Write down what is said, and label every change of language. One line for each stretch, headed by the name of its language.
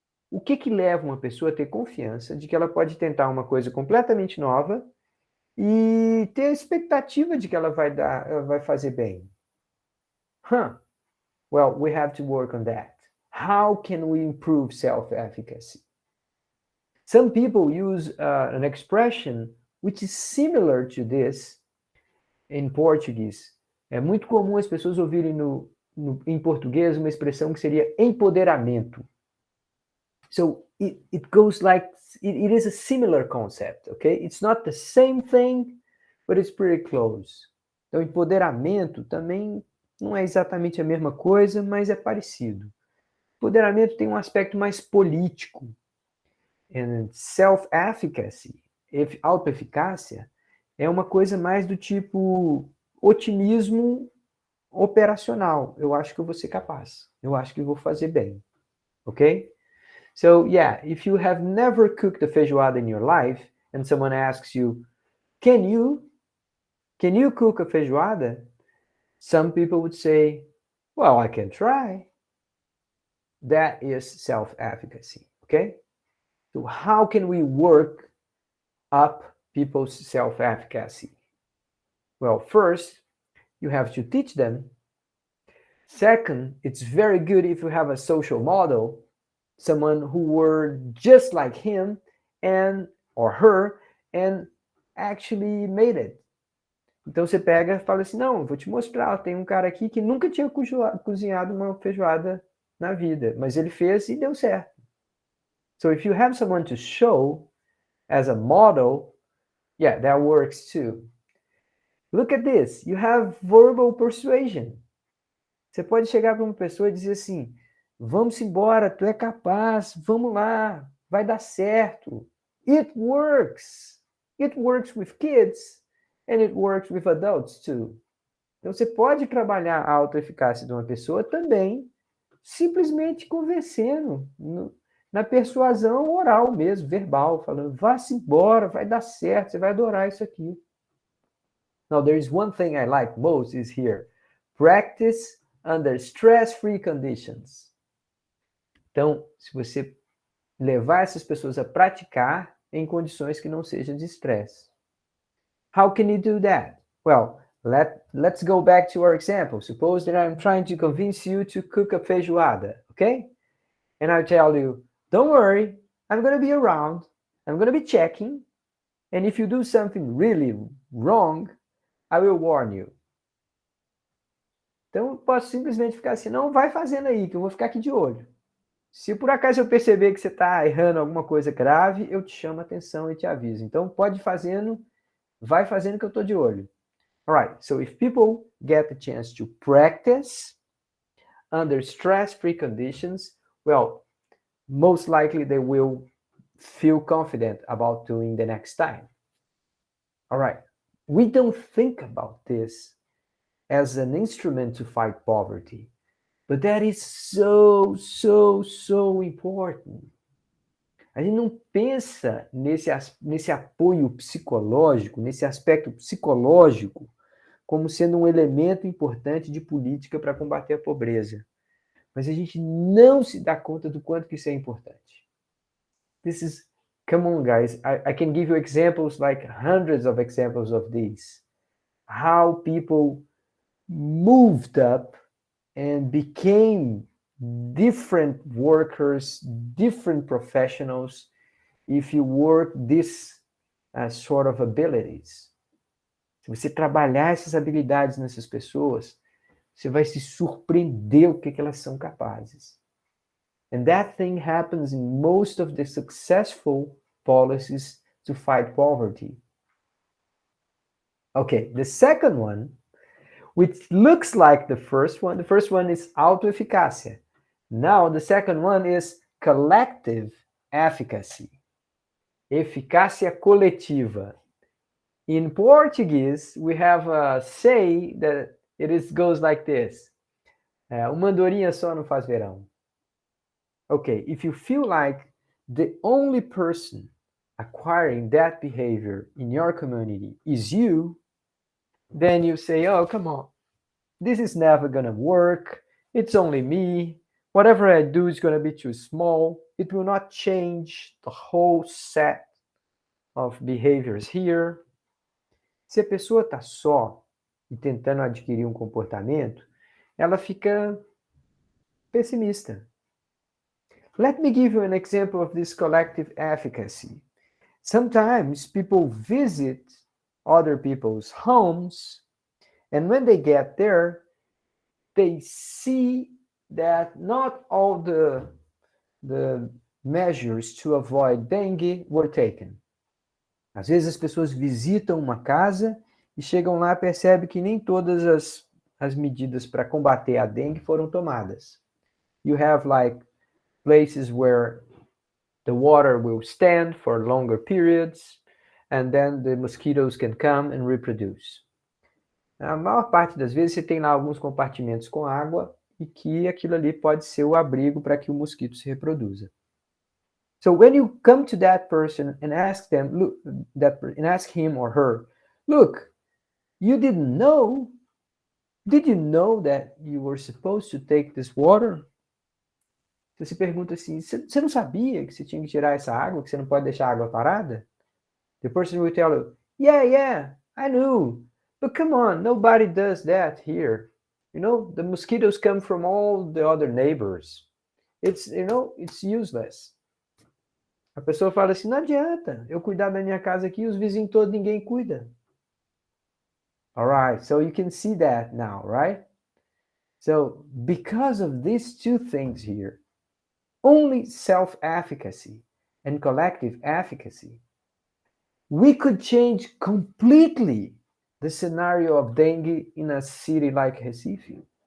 Portuguese: O que leva uma pessoa a ter confiança de que ela pode tentar uma coisa completamente nova e ter a expectativa de que ela vai fazer bem?
English: Well, we have to work on that. How can we improve self-efficacy? Some people use an expression which is similar to this
Portuguese: em português. É muito comum as pessoas ouvirem em português uma expressão que seria empoderamento.
English: So it goes like, it is a similar concept, okay? It's not the same thing, but it's pretty close.
Portuguese: Então, empoderamento também não é exatamente a mesma coisa, mas é parecido. Empoderamento tem um aspecto mais político.
English: And self-efficacy,
Portuguese: autoeficácia, é uma coisa mais do tipo otimismo operacional. Eu acho que eu vou ser capaz. Eu acho que eu vou fazer bem. Ok?
English: So, yeah, if you have never cooked a feijoada in your life and someone asks you, can you cook a feijoada? Some people would say, well, I can try. That is self-efficacy, okay? So how can we work up people's self-efficacy? Well, first, you have to teach them. Second, it's very good if you have a social model, someone who were just like him and or her and actually made it.
Portuguese: Então você pega e fala assim, não, vou te mostrar, tem um cara aqui que nunca tinha cozinhado uma feijoada na vida, mas ele fez e deu certo.
English: So if you have someone to show as a model, yeah, that works too. Look at this, you have verbal persuasion.
Portuguese: Você pode chegar para uma pessoa e dizer assim, vamos embora, tu é capaz, vamos lá, vai dar certo.
English: It works. It works with kids and it works with adults too.
Portuguese: Então você pode trabalhar a autoeficácia de uma pessoa também simplesmente convencendo, na persuasão oral mesmo, verbal, falando, vá-se embora, vai dar certo, você vai adorar isso aqui.
English: Now, there is one thing I like most is here. Practice under stress-free conditions.
Portuguese: Então, se você levar essas pessoas a praticar em condições que não sejam de estresse.
English: How can you do that? Well, let's go back to our example. Suppose that I'm trying to convince you to cook a feijoada, okay? And I tell you, don't worry, I'm going to be around, I'm going to be checking, and if you do something really wrong, I will warn you.
Portuguese: Então, eu posso simplesmente ficar assim, não, vai fazendo aí, que eu vou ficar aqui de olho. Se por acaso eu perceber que você está errando alguma coisa grave, eu te chamo a atenção e te aviso. Então, pode ir fazendo, vai fazendo que eu estou de olho.
English: Alright, so if people get the chance to practice under stress-free conditions, well, most likely they will feel confident about doing the next time. Alright, we don't think about this as an instrument to fight poverty, but that is so important.
Portuguese: A gente não pensa nesse apoio psicológico, nesse aspecto psicológico, como sendo um elemento importante de política para combater a pobreza. Mas a gente não se dá conta do quanto que isso é importante.
English: Come on, guys, I can give you examples, like hundreds of examples of these. How people moved up and became different workers, different professionals, if you work this sort of abilities.
Portuguese: Se você trabalhar essas habilidades nessas pessoas, você vai se surpreender o que elas são capazes.
English: And that thing happens in most of the successful policies to fight poverty. Okay, the second one, which looks like the first one is autoeficácia. Now, the second one is collective efficacy.
Portuguese: Eficácia coletiva.
English: In Portuguese, we have a say that goes like this.
Portuguese: Uma andorinha só não faz verão.
English: Okay, if you feel like the only person acquiring that behavior in your community is you, then you say, oh, come on, this is never gonna work, it's only me, whatever I do is gonna be too small, it will not change the whole set of behaviors here.
Portuguese: Se a pessoa está só e tentando adquirir um comportamento, ela fica pessimista.
English: Let me give you an example of this collective efficacy. Sometimes people visit other people's homes, and when they get there, they see that not all the measures to avoid dengue were taken.
Portuguese: Às vezes as pessoas visitam uma casa e chegam lá e percebem que nem todas as medidas para combater a dengue foram tomadas.
English: You have like places where the water will stand for longer periods, and then the mosquitoes can come and reproduce.
Portuguese: A maior parte das vezes você tem lá alguns compartimentos com água e que aquilo ali pode ser o abrigo para que o mosquito se reproduza.
English: So when you come to that person and ask them, look, and ask him or her, look, you didn't know. Did you know that you were supposed to take this water?
Portuguese: Você pergunta assim, você não sabia que você tinha que tirar essa água, que você não pode deixar a água parada?
English: The person will tell you, yeah, I knew. But come on, nobody does that here. You know, the mosquitoes come from all the other neighbors. It's useless.
Portuguese: A pessoa fala assim, não adianta eu cuidar da minha casa aqui, os vizinhos todos, ninguém cuida.
English: All right, so you can see that now, right? So because of these two things here, only self-efficacy and collective efficacy, we could change completely the scenario of dengue in a city like Recife.